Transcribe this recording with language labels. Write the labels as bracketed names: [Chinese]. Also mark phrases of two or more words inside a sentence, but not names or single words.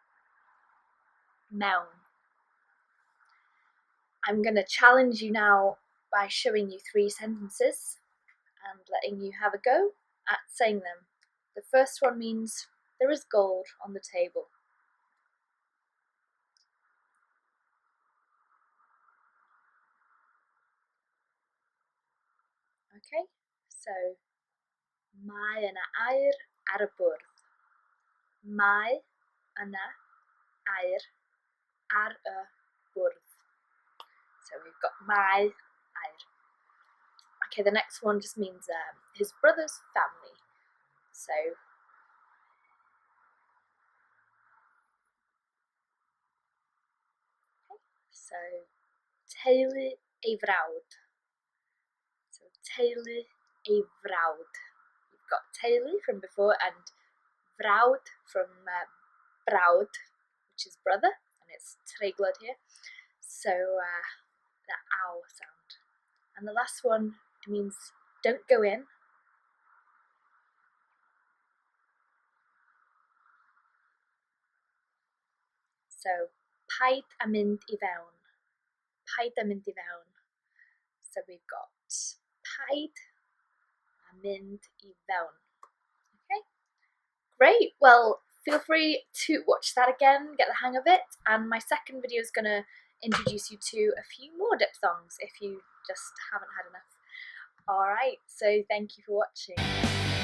[English] I'm going to challenge you now by showing you 3 sentences and letting you have a go at saying them. The first one means there is gold on the table. Okay, so [Welsh] mae yna aur ar y bwrdd. Mae yna aur ar y bwrdd. [English] So we've got [Welsh] mae, aur. [English] Okay, the next one just means his brother's family. [Welsh] So teulu ei frawd. So teulu ei frawd. [English] You've got teulu from before and frawd from brawd, which is brother, and it's treiglad here. So the ow sound. And the last one means don't go in. [Welsh] So paid a mynd I fewn. Paid a mynd I fewn. [English] So we've got [Welsh] paid a mynd I fewn. [English] Okay, great. Well, feel free to watch that again, get the hang of it. And my second video is going to introduce you to a few more diphthongs if you just haven't had enough. Alright, so thank you for watching.